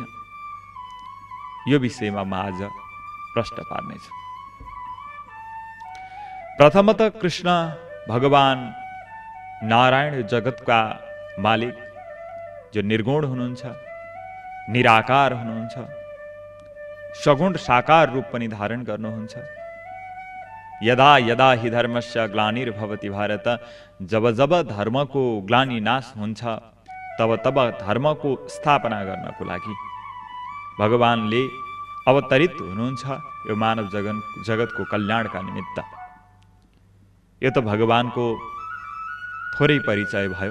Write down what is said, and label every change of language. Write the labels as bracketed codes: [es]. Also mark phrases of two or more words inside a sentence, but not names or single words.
[ne] यो विषयमा म आज प्रश्न पार्नेछु। प्रथमतः कृष्ण भगवान नारायण जगतका मालिक, जो निर्गुण हुनुहुन्छ, निराकार हुनुहुन्छ, सगुण साकार रूप पनि धारण गर्नुहुन्छ। [sa] यदा यदा हि धर्मस्य ग्लानिर्भवति भारत, [ne] जब जब धर्मको ग्लानि नाश हुन्छ, तब तब धर्मको स्थापना गर्नको लागि भगवानले अवतरित हुनुहुन्छ, यो मानव जगतको कल्याणका निमित्त। यो त भगवानको थोरै परिचय भयो।